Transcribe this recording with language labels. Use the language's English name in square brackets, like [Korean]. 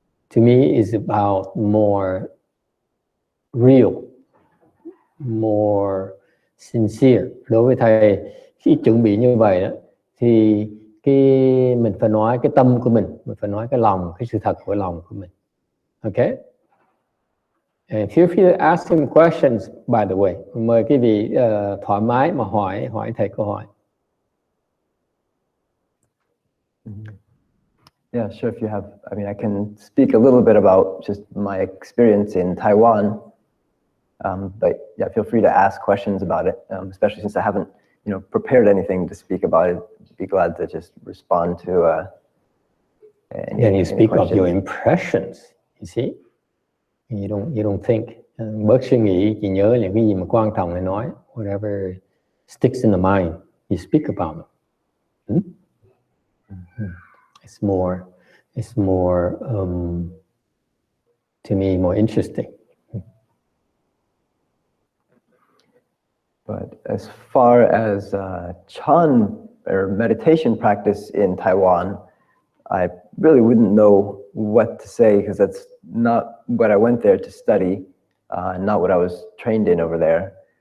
[English] To me, is about more real, more sincere. [Vietnamese] Đối với thầy, khi chuẩn bị như vậy đó, thì mình phải nói cái tâm của mình phải nói cái lòng, cái sự thật của lòng của mình. [English] Okay. And feel free to ask him questions, by the way. [Vietnamese] Mời quý vị thoải mái mà hỏi thầy câu hỏi. [English] Yeah, sure. If you have, I mean, I can speak a little bit about just my experience in Taiwan. But yeah, feel free to ask questions about it, especially since I haven't, prepared anything to speak about it. Be glad to just respond to And you speak of your impressions, you see. You don't think. [Vietnamese] Bớt suy nghĩ, chỉ nhớ những cái gì mà quan trọng để nói. [English] Whatever sticks in the mind, you speak about it. It's more to me more interesting. But as far as Chan or meditation practice in Taiwan, I really wouldn't know what to say because that's not what I went there to study, not what I was trained in over there.